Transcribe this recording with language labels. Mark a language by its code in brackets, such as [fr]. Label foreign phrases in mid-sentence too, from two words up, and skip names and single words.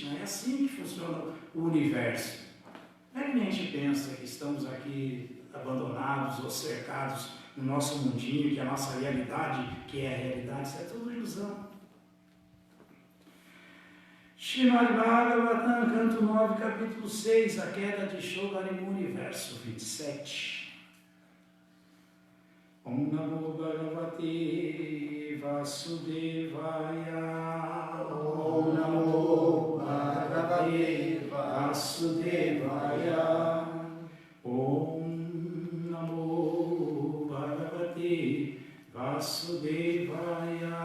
[pt] É assim que funciona o universo. Não é que nem a gente pensa que estamos aqui abandonados ou cercados no nosso mundinho, que a nossa realidade, que é a realidade, isso é tudo ilusão. Srimad Bhagavatam, canto 9, capítulo 6, a queda de Shogarimuni, verso 27. [sa] ॐ नमो भगवते वासुदेवाय. ॐ नमो भगवते वासुदेवाय. ॐ नमो भगवते वासुदेवाय.